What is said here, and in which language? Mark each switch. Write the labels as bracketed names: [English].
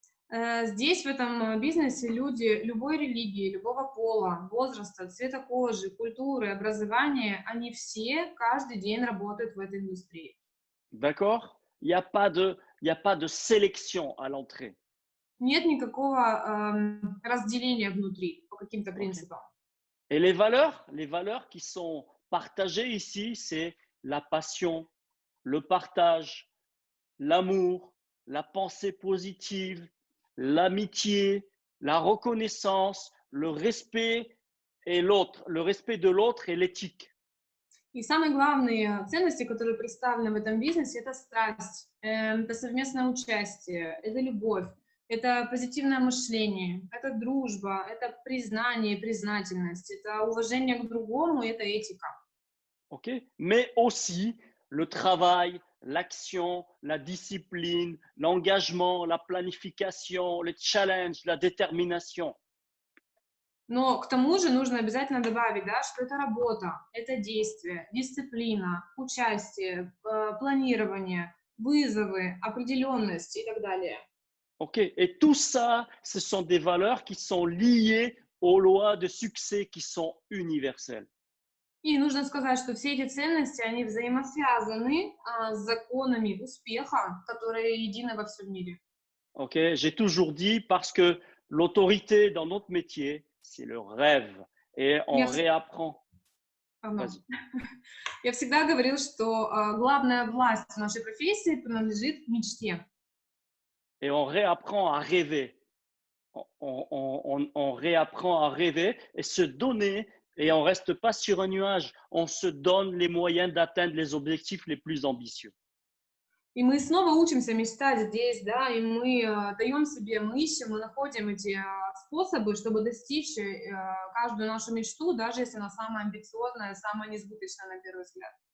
[Russian] Здесь, в этом бизнесе, люди любой религии, любого пола, возраста, цвета кожи, культуры, образования, они все каждый день работают в этой индустрии. [French] D'accord? Il y a pas de sélection à l'entrée. [Russian] Нет никакого разделения внутри по каким-то [French] OK? [Russian] принципам. [French] Et les valeurs qui sont partagées ici, c'est la passion, le partage, l'amour, la pensée positive, l'amitié, la reconnaissance, le respect le respect de l'autre et l'éthique. [Russian] И самые главные ценности, которые представлены в этом бизнесе, это страсть, это совместное участие, это любовь, это позитивное мышление, это дружба, это признание, признательность, это уважение к другому, это этика. [French] OK? Mais aussi le travail, l'action, la discipline, l'engagement, la planification, le challenge, la détermination. [Russian] Но к тому же нужно обязательно добавить, да, что это работа, это действие, дисциплина, участие, планирование, вызовы, определенность и так далее. [French] OK? Et tout ça, ce sont des valeurs qui sont liées aux lois de succès qui sont universelles. [Russian] И нужно сказать, что все эти ценности, они взаимосвязаны с законами успеха, которые едины во всем мире. [French] OK? J'ai toujours dit parce que l'autorité dans notre métier, c'est le rêve. Et on [Russian] Я, вс- [French] réapprend. [Russian] Ага. [French] Vas-y. [Russian] Я всегда говорил, что главная власть в нашей профессии принадлежит мечте. [French] Et on réapprend à rêver. On réapprend à rêver et se donner. Et on ne reste pas sur un nuage. On se donne les moyens d'atteindre les objectifs les plus ambitieux. [Russian] И мы снова учимся мечтать здесь, да, и мы даем себе, мы ищем, мы находим эти способы, чтобы достичь каждую нашу мечту, даже если она самая амбициозная, самая несбыточная на первый взгляд.